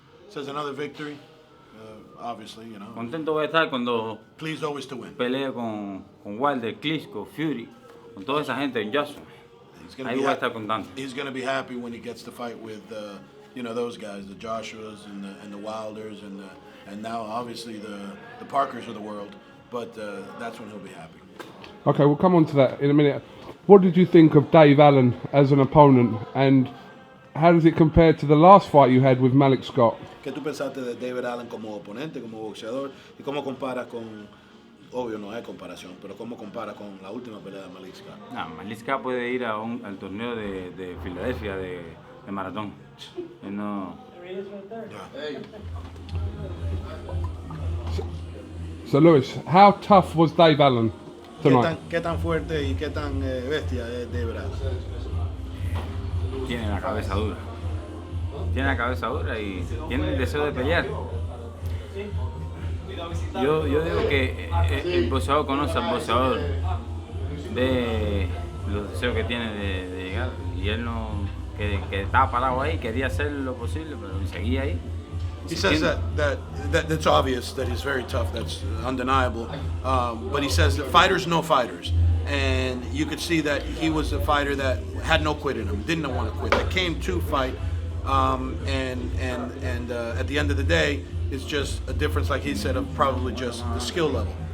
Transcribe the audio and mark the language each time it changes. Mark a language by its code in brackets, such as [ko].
[en] Says another victory, obviously, you know. [es] Contento voy a estar cuando [en] Pleased always to win. [es] pelee con Wilder, Klitschko, Fury, con toda esa gente en Joshua. Ahí voy a estar contento. [en] He's going to be happy when he gets to fight with, you know, those guys, the Joshuas and the Wilders and now obviously the Parkers of the world. But that's when he'll be happy. Okay, we'll come on to that in a minute. What did you think of Dave Allen as an opponent, and how does it compare to the last fight you had with Malik Scott? [es] ¿Qué tú pensaste de David Allen como oponente, como boxeador, y cómo compara con, obvio no hay comparación, pero cómo compara con la última pelea de Malik Scott? No, Malik Scott puede ir al torneo de Filadelfia de maratón. No. [en] So Luis, how tough was Dave Allen tonight? [es] ¿Qué tan fuerte y qué tan bestia es David Allen? Tiene la cabeza dura. Tiene la cabeza dura y tiene el deseo de pelear. Yo digo que el boxeador conoce al boxeador de los deseos que tiene de llegar. Y él no, que estaba parado ahí, quería hacer lo posible, pero seguía ahí. [en] He says that's obvious that he's very tough. That's undeniable. But he says that fighters know fighters, and you could see that he was a fighter that had no quit in him. Didn't want to quit. That came to fight, and at the end of the day, it's just a difference, like he said, of probably just the skill level.